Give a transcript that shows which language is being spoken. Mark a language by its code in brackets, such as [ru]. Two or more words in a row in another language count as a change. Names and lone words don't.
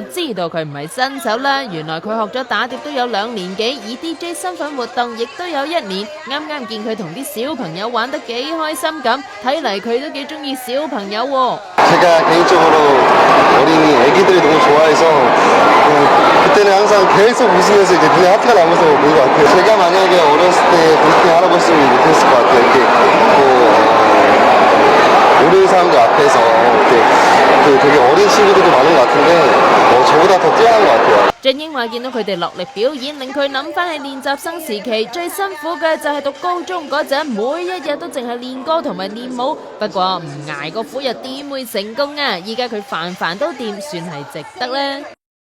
[yue] 知道佢唔係新手啦，原來佢學咗打碟都有2年幾，以 DJ 身份活動亦都有1年。啱啱見佢同啲小朋友玩得幾開心咁，睇嚟佢都幾中意小朋友喎。 [ko] 제가 개인적으로 어린이 애기들이 너무 좋아해서 그때는 항상 계속 웃으면서 이제 눈에 하트가 나면서 본 것 같아요. 제가 만약에 어렸을 때 그렇게 할아버지는 못했을 것 같아요. 이렇게 모르는 사람들 앞에서 되게 어린 친구들도 많은 것 같은데 저보다 더 뛰어난 것 같아요. [yue] 俊英話見到佢哋落力表演，令佢諗翻起練習生時期最辛苦嘅就係讀高中嗰陣，每一日都淨係練歌同埋練舞。不過唔捱個苦又點會成功啊？依家佢飯都掂，算係值得啦。